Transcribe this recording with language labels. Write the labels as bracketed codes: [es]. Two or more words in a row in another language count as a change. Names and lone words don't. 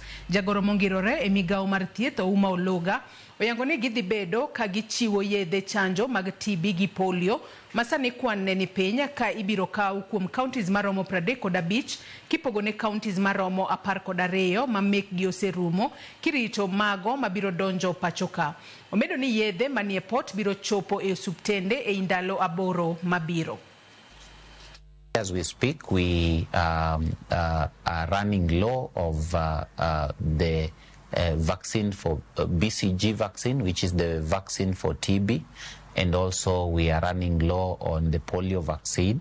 [luo] Jagoro mongirore e migao mar thieth Ouma Oluga oyango ni gidhi bedo ka gichiwo yedhe chanjo mag TB gi polio masani kwan ne ni piny ka ibiro kaw kuom kaontis maromo 35 kipogo ne kaontis maromo 12 ma mekgi oserumo kirito mago mabiro donjo pachoka. Omedo ni yedhe manie port biro chopo e osuptende e ndalo aboro mabiro. [en] As we speak, we are running low of the vaccine for BCG vaccine, which is the vaccine for TB, and also we are running low on the polio vaccine.